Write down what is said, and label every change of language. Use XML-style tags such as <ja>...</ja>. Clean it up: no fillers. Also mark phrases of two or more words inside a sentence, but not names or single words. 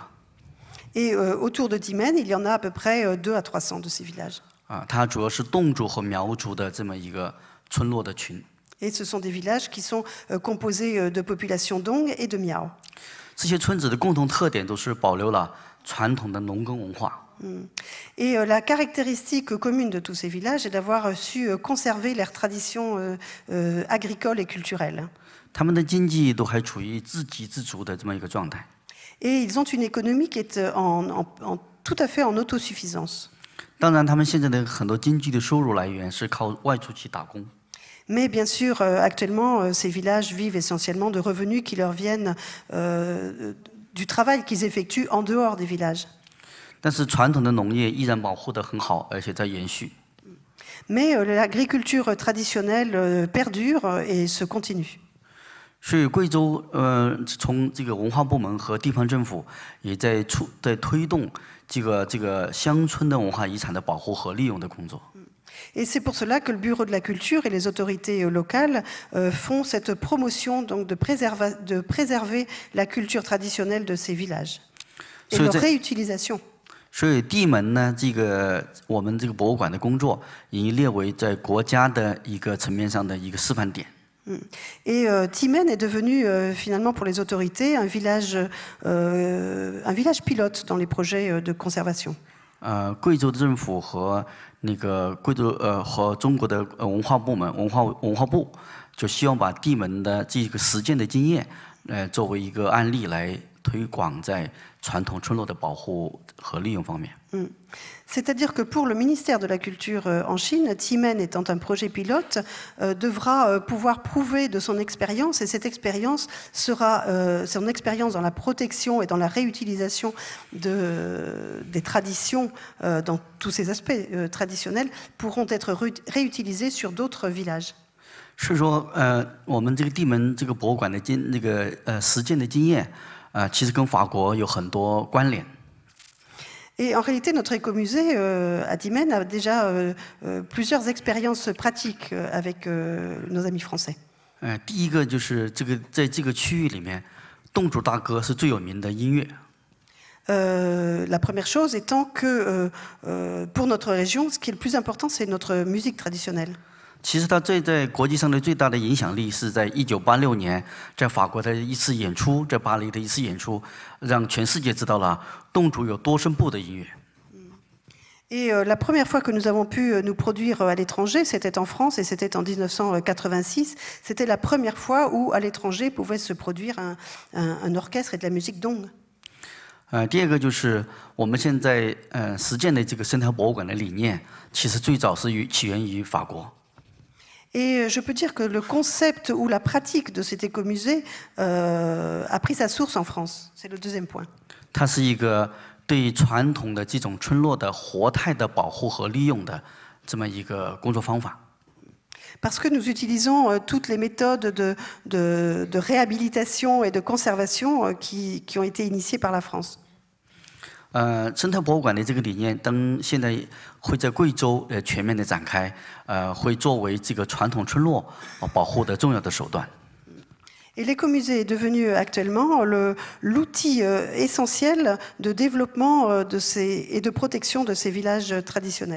<fr>Et autour de Timen, il y en a à peu près 200 à 300 de ces villages.</fr> <zh>它主要是侗族和苗族的这么一个村落的群。</zh> <fr>Et ce sont des villages qui sont composés de populations Dong et de Miao.</fr> <zh>这些村子的共同特点都是保留了传统的农耕文化。</zh> <fr>Et la caractéristique commune de tous ces villages est d'avoir su conserver leurs traditions agricoles et culturelles.</fr> <zh>他们的经济都还处于自给自足的这么一个状态。</zh> <fr>Et ils ont une économie qui est tout à fait en autosuffisance.</fr> <zh>当然，他们现在的很多经济的收入来源是靠外出去打工。</zh> <fr>Mais bien sûr, actuellement, ces villages vivent essentiellement de revenus qui leur viennent du travail qu'ils effectuent en dehors des villages.</fr> <zh>但是传统的农业依然保护得很好，而且在延续。</zh> <fr>Mais l'agriculture traditionnelle perdure et se continue.</fr> <zh>所以贵州从这个文化部门和地方政府也在推动这个乡村的文化遗产的保护和利用的工作。</zh> <fr>Et c'est pour cela que le Bureau de la culture et les autorités locales font cette promotion donc, de préserver la culture traditionnelle de ces villages et leur réutilisation.</fr> <zh>所以地门呢，我们这个博物馆的工作已经列为在国家的一个层面上的一个示范点。</zh> <fr>Et Timen est devenu finalement pour les autorités un village pilote dans les projets de conservation.</fr> <zh>贵州的政府和那个和中国的文化部门文化部就希望把地门的这个实践的经验，作为一个案例来推广在传统村落的保护和利用方面。</zh> <fr>C'est-à-dire que pour le ministère de la Culture en Chine, Timen étant un projet pilote, devra pouvoir prouver de son expérience, et cette expérience sera son expérience dans la protection et dans la réutilisation des traditions, dans tous ces aspects traditionnels, pourront être réutilisés sur d'autres villages.</fr> <zh>所以说，我们这个地门这个博物馆的实践的经验，其实跟法国有很多关联。</zh> <fr>Et en réalité, notre écomusée à Timen a déjà plusieurs expériences pratiques avec nos amis français.</fr> <zh>第一个就是在这个区域里面，侗族大歌是最有名的音乐。</zh> <fr>La première chose étant que pour notre région, ce qui est le plus important, c'est notre musique traditionnelle.</fr> <zh>其实它在国际上的最大的影响力是在1986年，在法国的一次演出，在巴黎的一次演出，让全世界知道了侗族有多声部的音乐。</zh> <fr>Et la première fois que nous avons pu nous produire à l'étranger, c'était en France et c'était en 1986. C'était la première fois où à l'étranger pouvait se produire un orchestre et de la musique dong.</fr> <zh>第二个就是我们现在实践的这个生态博物馆的理念，其实最早是起源于法国。</zh> <fr>Et je peux dire que le concept ou la pratique de cet écomusée a pris sa source en France. C'est le deuxième point.</fr> <zh>它是一个对传统的这种村落的活态的保护和利用的这么一个工作方法。</zh> <fr>Parce que nous utilisons toutes les méthodes de réhabilitation et de conservation qui ont été initiées par la France.</fr> <zh>生态博物馆的这个理念，等现在会在贵州全面的展开，会作为这个传统村落保护的重要的手段。</zh> <fr>Et l'écomusée est devenu actuellement l'outil essentiel de développement et de protection de ces villages traditionnels.</fr>